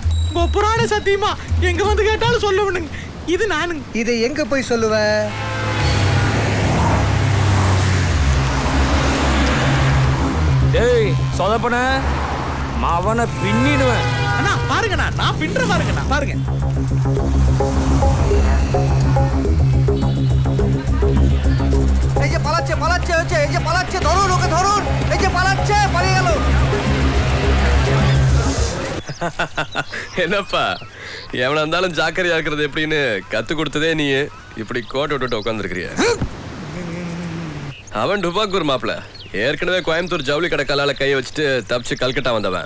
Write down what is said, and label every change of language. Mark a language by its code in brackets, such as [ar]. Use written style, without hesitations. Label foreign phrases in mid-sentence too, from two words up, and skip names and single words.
[ta] புராண சத்தியமா எங்க வந்து கேட்டாலும் சொல்லுவனுங்க. இது நானுங்க. இதை எங்க போய் சொல்லுவ? டேய் சொதப்பன அவனை பின்னிடுவேன். அண்ணா பாருங்கண்ணா, நான் பின்ற பாருங்கண்ணா, பாருங்க. [bn] এই যে পালাচ্ছে পালাচ্ছে হচ্ছে, এই যে পালাচ্ছে, ধরুন ওকে ধরুন, এই যে পালাচ্ছে, পালিয়ে গেল। [ta] என்னப்பா எவனா இருந்தாலும் ஜாக்கிரதையா இருக்கிறது எப்படின்னு கத்து கொடுத்ததே நீ இப்படி கோட்டை விட்டுட்டு உட்காந்துருக்கிறிய. அவன் டுபாக்கூர் மாப்பிள ஏற்கனவே கோயம்புத்தூர் ஜவுளி கடை கல்லால கையை வச்சுட்டு தப்பிச்சு கல்கட்டா வந்தவன்.